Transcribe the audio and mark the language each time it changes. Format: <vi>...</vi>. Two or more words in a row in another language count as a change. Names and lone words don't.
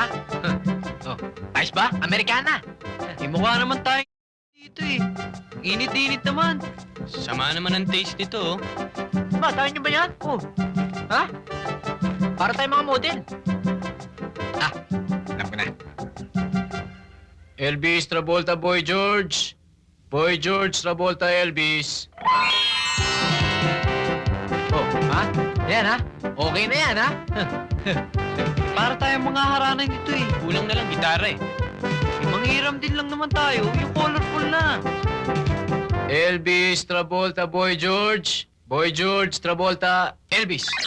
<tl>Oh, ayos ba? Amerikana. Eh, mukha naman tayo dito eh. Ang init-init naman. Sama naman ang taste nito oh. Ba, tayo nyo ba yan? Oh. Ha? Para tayo mga model. Ah, alam ko na. Elvis Travolta, Boy George. Boy George Travolta, Elvis. Oh, ha? Yan ha? Okay na yan ha? Para tayong mga haranan dito eh. Kulang na lang gitara eh. Manghiram din lang naman tayo. Yung colorful na. Elvis Travolta, Boy George. Boy George Travolta, Elvis.</tl>